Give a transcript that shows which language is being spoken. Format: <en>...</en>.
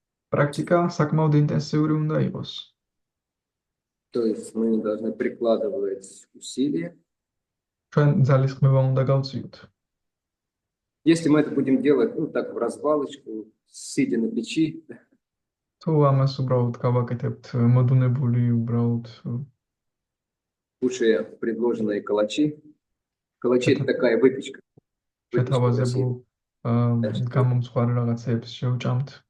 <ka>პრაქტიკა საკმაოდ ინტენსიური უნდა იყოს.</ka> <ru>То есть мы должны прикладывать усилия.</ru> <ka>ჩვენ ძალისხმევა უნდა გავწიოთ.</ka> <ru>Если мы это будем делать, ну так в развалочку, сидя на печи.</ru> <ka>თუ ამას უბრალოდ გავაკეთებთ მოდუნებული, უბრალოდ</ka> <ru>Лучше предложенные калачи. Калачи это такая выпечка.</ru> <ka>შეთავაზებულ გამომცხვარი რაღაცებს შევჭამთ.</ka>